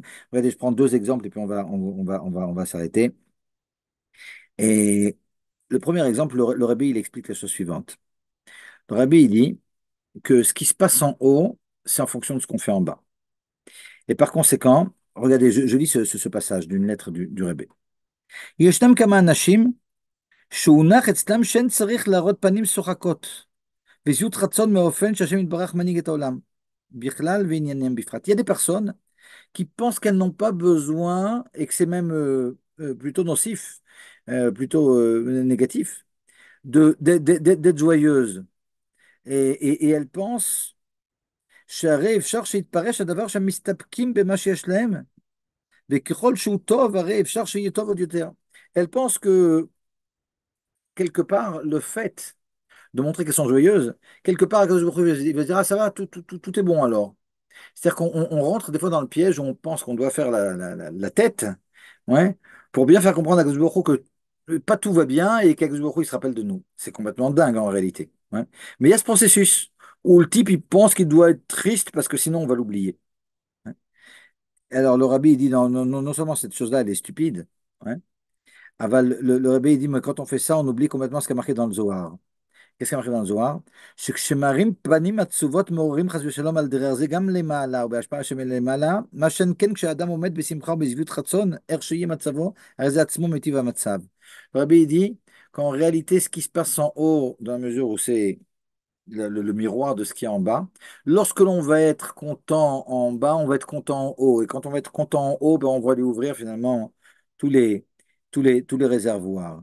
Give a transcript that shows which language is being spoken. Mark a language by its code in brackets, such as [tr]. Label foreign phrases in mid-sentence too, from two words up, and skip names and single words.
[fr] Regardez, je prends deux exemples et puis on va s'arrêter. Et le premier exemple, le Rabbi, il explique la chose suivante. Le Rabbi, il dit que ce qui se passe en haut, c'est en fonction de ce qu'on fait en bas. Et par conséquent, regardez, je lis ce passage d'une lettre du Rabbi. [he] ישנם כמה אנשים שהונח אצלם שאין צריך להראות פנים שוחקות. ושביעות רצון מאופן שהשם יתברך מנהיג את העולם. בכלל וענייניהם בפרט. [fr] Il y a des personnes qui pensent qu'elles n'ont pas besoin et que c'est même plutôt nocif, plutôt négatif, d'être joyeuse. Et elles pensent [he] שהרי אפשר שיתפרש הדבר שהם מסתפקים במה שיש להם, וככל שהוא טוב, הרי אפשר שיהיה טוב עוד יותר. [fr] Elles pensent que, quelque part, le fait de montrer qu'elles sont joyeuses, quelque part, il va se dire, ah ça va, tout est bon alors. C'est-à-dire qu'on rentre des fois dans le piège où on pense qu'on doit faire la tête, ouais, pour bien faire comprendre à Akadosh Baruch Hu que pas tout va bien et qu'Akadosh Baruch Hu, il se rappelle de nous. C'est complètement dingue en réalité. Ouais. Mais il y a ce processus où le type il pense qu'il doit être triste parce que sinon on va l'oublier. Ouais. Alors le rabbi il dit non seulement cette chose-là elle est stupide, ouais, le rabbi il dit mais quand on fait ça on oublie complètement ce qui est marqué dans le Zohar. Qu'est-ce qu'il y a marqué dans le Zohar? [he] שכשמראים פנים עצובות מעוררים חס ושלום על דרך זה גם למעלה ובהשפעה שמלמעלה, מה שאין כן כשאדם עומד בשמחה ובשביעות רצון, איך שיהיה מצבו, הרי זה עצמו מיטיב המצב. [fr] Le Rabbi il dit qu'en réalité, ce qui se passe en haut, dans la mesure où c'est le miroir de ce qui est en bas. Lorsque l'on va être content en bas, on va être content en haut. Et quand on va être content en haut, ben, on va lui ouvrir finalement tous les, tous les réservoirs.